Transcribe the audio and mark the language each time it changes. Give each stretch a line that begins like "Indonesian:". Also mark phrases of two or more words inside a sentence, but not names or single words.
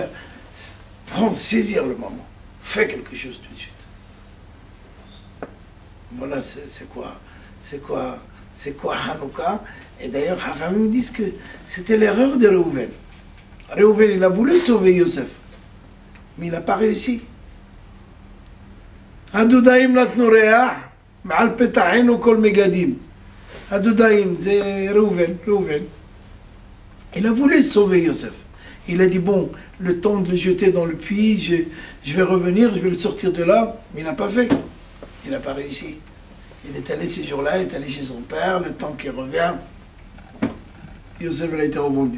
French: Prends, saisir le moment. Fais quelque chose tout de suite. Voilà, c'est quoi Hanouka. Et d'ailleurs, Haramim disent que c'était l'erreur de Reuven. Reuven, il a voulu sauver Yosef, mais il n'a pas réussi.
Hebrew: הדודאים נתנו ריח ועל פתחינו כל מגדים.
French: Hadoudaim, c'est Reuven. Il a voulu sauver Yosef. Il a dit, bon, le temps de le jeter dans le puits, je vais revenir, je vais le sortir de là, mais il n'a pas fait. Il n'a pas réussi. Il est allé ce jour-là, il est allé chez son père, le temps qu'il revient, Yosef a été revendu.